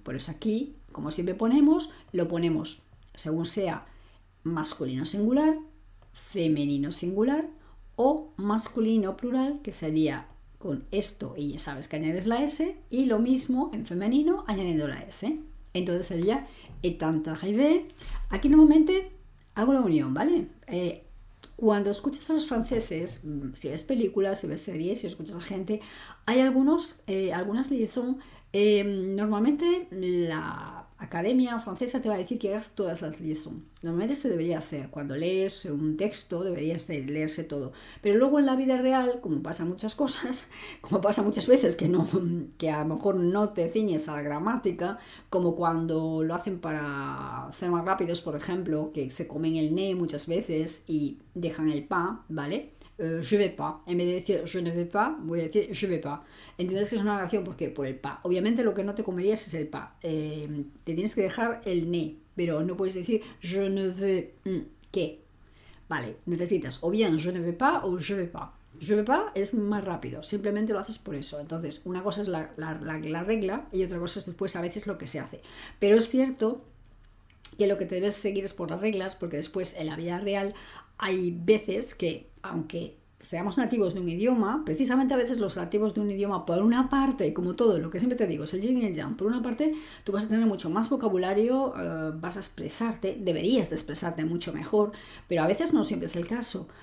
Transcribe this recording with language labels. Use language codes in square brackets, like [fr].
[es] Por eso aquí, como siempre lo ponemos según sea masculino singular, femenino singular, o masculino plural, que sería con esto y ya sabes que añades la S, y lo mismo en femenino añadiendo la S. Entonces sería étant arrivé. Aquí normalmente hago la unión, ¿vale? Cuando escuchas a los franceses, si ves películas, si ves series, si escuchas a gente, hay algunas liaisons. Normalmente la Academia Francesa te va a decir que hagas todas las liaisons. Normalmente se debería hacer. Cuando lees un texto deberías de leerse todo. Pero luego en la vida real, como pasa muchas cosas, como pasa muchas veces que a lo mejor no te ciñes a la gramática, como cuando lo hacen para ser más rápidos, por ejemplo, que se comen el ne muchas veces y dejan el pa, ¿vale? [fr] Je vais pas. [es] En vez de decir [fr] je ne vais pas, [es] voy a decir [fr] je vais pas. [es] ¿Entiendes que es una oración? ¿Por qué? Por el pa. Obviamente lo que no te comerías es el pa. Te tienes que dejar el ne, pero no puedes decir [fr] je ne veux que. [es] Vale, necesitas o bien [fr] je ne vais pas [es] o [fr] je vais pas. Je vais pas [es] es más rápido, simplemente lo haces por eso. Entonces, una cosa es la regla y otra cosa es después a veces lo que se hace. Pero es cierto que lo que te debes seguir es por las reglas, porque después en la vida real hay veces que, aunque seamos nativos de un idioma, precisamente a veces los nativos de un idioma, por una parte, como todo, lo que siempre te digo, es el yin y el yang, por una parte tú vas a tener mucho más vocabulario, vas a expresarte, deberías de expresarte mucho mejor, pero a veces no siempre es el caso.